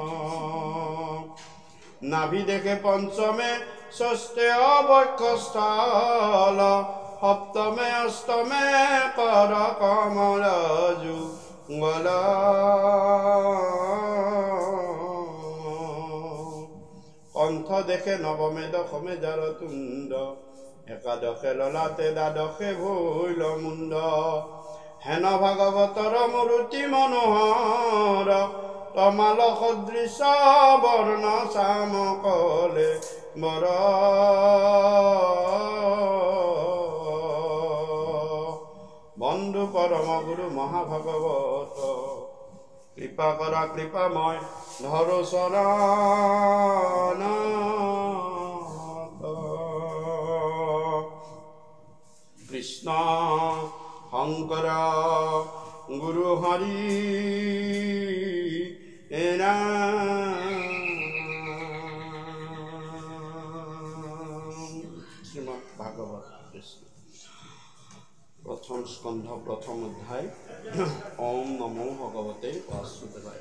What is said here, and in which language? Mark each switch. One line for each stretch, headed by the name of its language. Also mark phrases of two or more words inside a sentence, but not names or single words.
Assamese: নাভি দেখে পঞ্চমে ষষ্ঠে অবক্ষস্থল সপ্তমে অষ্টমে কর কমল যুগল কণ্ঠ দেখে নবমে দশমে জারতুণ্ড একাদশে ললাটে দ্বাদশে ভৈল মুণ্ড হেন ভাগৱতৰ মূৰ্তি মনোহৰ তমাল সদৃশ বৰ্ণ চাম কলে বৰ বন্ধু পৰম গুৰু মহাভাগৱত কৃপা কৰা কৃপাময় ধৰো শৰণ কৃষ্ণ শংকৰ গুৰু হৰি শ্রীমদ ভাগবত প্রথম স্কন্ধ প্রথম অধ্যায়।
Sanskrit: ॐ नमो भगवते वासुदेवाय।